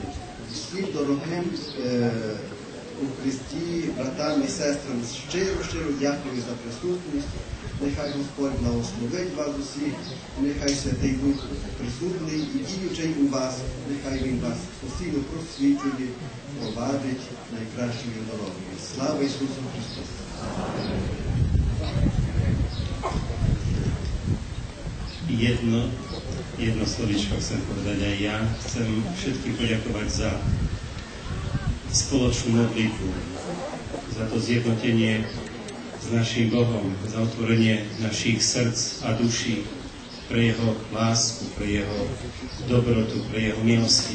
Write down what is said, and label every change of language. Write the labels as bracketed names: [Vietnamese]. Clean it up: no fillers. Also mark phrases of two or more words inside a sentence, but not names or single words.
[Ukrainian] Всім дорогим у Христі, братам і сестрам, щиро дякую за присутність. Нехай Господь благословить вас усіх, нехай Святий Дух присутній і діючий у вас, нехай Він вас постійно просвітлює, провадить найкращою дорогою. Слава Ісусу Христу! [Slovak] Jedno slovičko chcem povedať aj ja. Chcem všetkým poďakovať za spoločnú modlitbu, za to zjednotenie s naším Bohom, za otvorenie našich srdc a duší pre Jeho lásku, pre Jeho dobrotu, pre Jeho milosti.